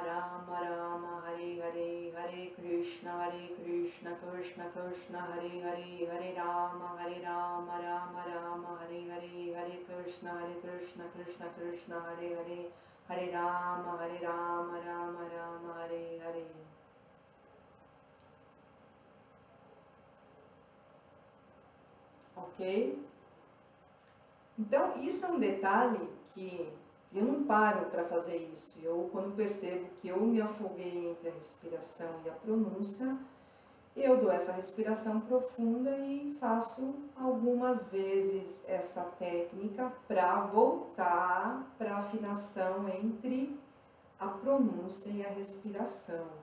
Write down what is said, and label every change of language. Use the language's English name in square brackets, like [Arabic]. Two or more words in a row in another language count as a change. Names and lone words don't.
[Sanskrit] Rama, Hare Hare, Hare Krishna, Krishna Krishna, Hare Hare, Hare Rama, Rama Rama, Hare Hare, Hare Krishna, Krishna Krishna, Hare Hare, Hare Rama, Rama Rama, Hare Hare. [Portuguese] Ok? Então, isso é um detalhe que eu não paro para fazer isso. Eu, quando percebo que eu me afoguei entre a respiração e a pronúncia, eu dou essa respiração profunda e faço algumas vezes essa técnica para voltar para a afinação entre a pronúncia e a respiração.